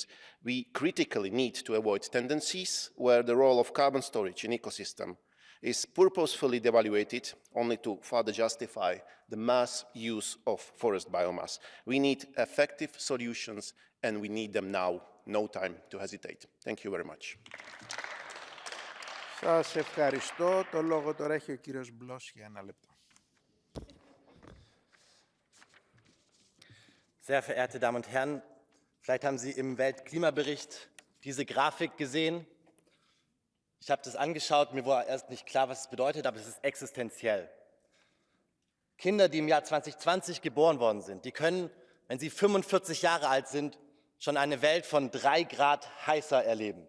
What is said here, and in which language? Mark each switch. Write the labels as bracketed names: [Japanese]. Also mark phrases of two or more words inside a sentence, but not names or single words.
[English] We critically need to avoid tendencies where the role of carbon storage in ecosystem is purposefully devaluated only to further justify the mass use of forest biomass. We need effective solutions and we need them now. No time to hesitate. Thank you very much. [Greek] Σας ευχαριστώ. Το λόγο τώρα έχει ο κύριος Μπλος για 1 λεπτό. [German] Sehr verehrte Damen und Herren, vielleicht haben Sie im Weltklimabericht diese Grafik gesehen. Ich habe das angeschaut, mir war erst nicht klar, was es bedeutet, aber es ist existenziell. Kinder, die im Jahr 2020 geboren worden sind, die können, wenn sie 45 Jahre alt sind, schon eine Welt von 3 Grad heißer erleben.